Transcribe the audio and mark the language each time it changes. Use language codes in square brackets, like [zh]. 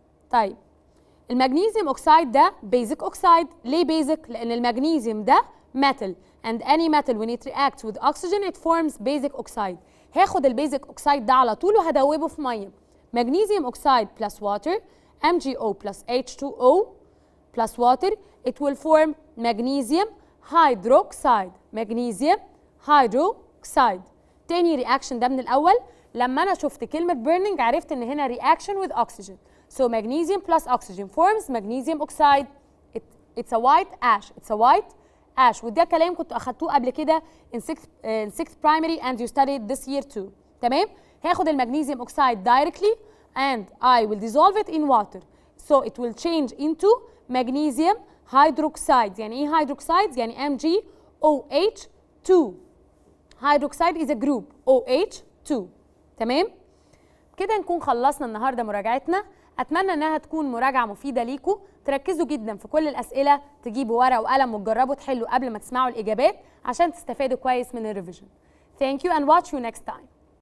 [ar] طيب المغنيسيوم اوكسايد ده basic oxide. ليه [en] basic؟ [ar] لأن المغنيسيوم ده [en] metal and any metal when it reacts with oxygen it forms basic oxide. [ar] هاخد البيزك اوكسايد ده على طول وهدوبه في ميه. [en] magnesium oxide plus water MgO plus H2O plus water it will form magnesium hydroxide. magnesium hydroxide. [ar] تاني رياكشن ده من الأول لما أنا شفت كلمة burning عرفت إن هنا reaction with oxygen. [en] So magnesium plus oxygen forms magnesium oxide. It's a white ash. It's a white ash. [ar] وده كلام كنتوا أخدتوه قبل كده [en] in sixth primary and you studied this year too. [ar] تمام؟ هاخد المغنيسيوم اوكسايد [en] directly and I will dissolve it in water. So it will change into magnesium hydroxide. [ar] يعني إيه hydroxide؟ يعني MgOH2. [en] hydroxide is a group OH2. [ar] تمام؟ كده نكون خلصنا النهارده مراجعتنا. اتمنى انها تكون مراجعه مفيده ليكم. تركزوا جدا في كل الاسئله، تجيبوا ورقه وقلم وتجربوا تحلوا قبل ما تسمعوا الاجابات عشان تستفادوا كويس من الريفيجن. [en] Thank you and watch you next time.